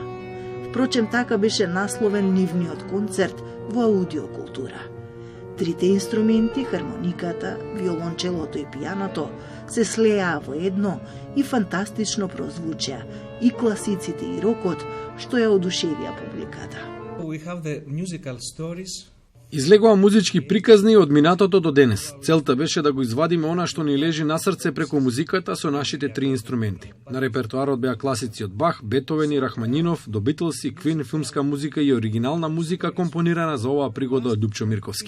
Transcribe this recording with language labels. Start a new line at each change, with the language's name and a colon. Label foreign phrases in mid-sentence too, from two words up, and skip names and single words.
Macedonian: Впрочем, така беше насловен нивниот концерт во аудиокултура. Трите инструменти, хармониката, виолончелото и пијаното, се слеа во едно и фантастично прозвучеа и класиците и рокот, што ја одушевија публиката.
English: We have the musical stories.
Macedonian: Излегува музички приказни од минатото до денес. Целта беше да го извадиме она што ни лежи на срце преку музиката со нашите три инструменти. На репертоарот беа класици од Бах, Бетовен и Рахманинов, до Битлси, Квин, филмска музика и оригинална музика компонирана за оваа пригода од Љупчо Мирковски.